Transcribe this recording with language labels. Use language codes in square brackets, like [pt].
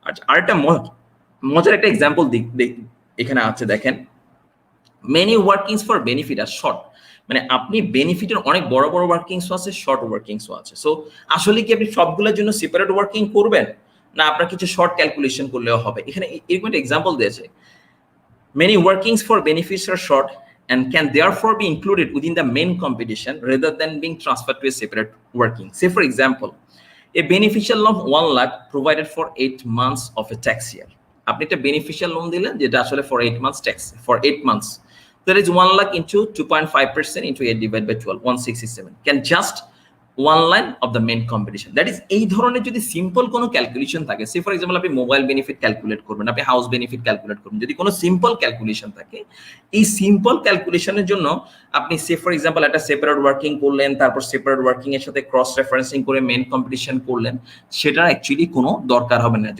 [bn] আরেকটা মজার একটা এক্সাম্পল এখানে আছে দেখেন, [en] Many workings for benefit আর short. [bn] মানে আপনি বেনিফিটের অনেক বড় বড় ওয়ার্কিংসও আছে, শর্ট ওয়ার্কিংসও আছে। সো আসলে কি আপনি সবগুলোর জন্য সেপারেট ওয়ার্কিং করবেন, না আপনার কিছু শর্ট ক্যালকুলেশন করলেও হবে? এখানে এরকম একটা এক্সাম্পল দিয়েছে, [en] Many workings for benefits are short and can therefore be included within the main competition rather than being transferred to a separate working. Say, for example, a beneficial loan 1 lakh provided for 8 months of a tax year. [bn] আপনি একটা beneficial loan দিলেন যেটা আসলে [en] for 8 months tax, for 8 months. That is 1 lakh into 2.5% into 8 divided by 12, 167. Can just one line of the main competition. [bn] That is এই ধরনের যদি simple কোনো calculation থাকে, সে ফর এক্সাম্পল আপনি মোবাইল বেনিফিট ক্যালকুলেট করবেন, আপনি হাউস বেনিফিট ক্যালকুলেট করবেন, যদি কোনো সিম্পল ক্যালকুলেশন থাকে, এই সিম্পল ক্যালকুলেশনের জন্য আপনি সে ফর এক্সাম্পল একটা সেপারেট ওয়ার্কিং করলেন, তারপর সেপারেট ওয়ার্কিং এর সাথে ক্রস রেফারেন্সিং করে মেন কম্পিটিশন করলেন, সেটার অ্যাকচুয়ালি কোনো দরকার হবে না।